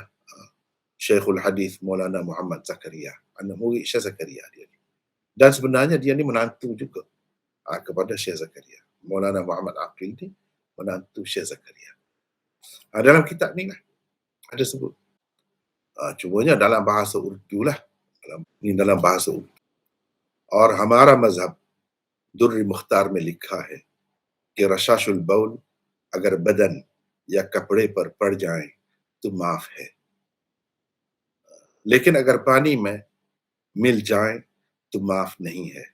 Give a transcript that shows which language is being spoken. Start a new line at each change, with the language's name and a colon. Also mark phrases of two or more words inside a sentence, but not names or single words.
Malay: Syekhul Hadith Maulana Muhammad Zakaria, anak murid Syekh Zakaria dia ni. Dan sebenarnya dia ni menantu juga kepada Syekh Zakaria. Maulana Muhammad Aqil ni menantu Syekh Zakaria. Dalam kitab ni lah ada sebut. Cumanya dalam bahasa Urdu lah. Ni dalam bahasa Urdu.
Urdu: اور ہمارا مذہب در مختار میں لکھا ہے کہ
Arabic: رشاش البول
Urdu: اگر بدن یا کپڑے پر پڑ جائے تو معاف ہے، لیکن اگر پانی میں مل جائے تو معاف نہیں ہے.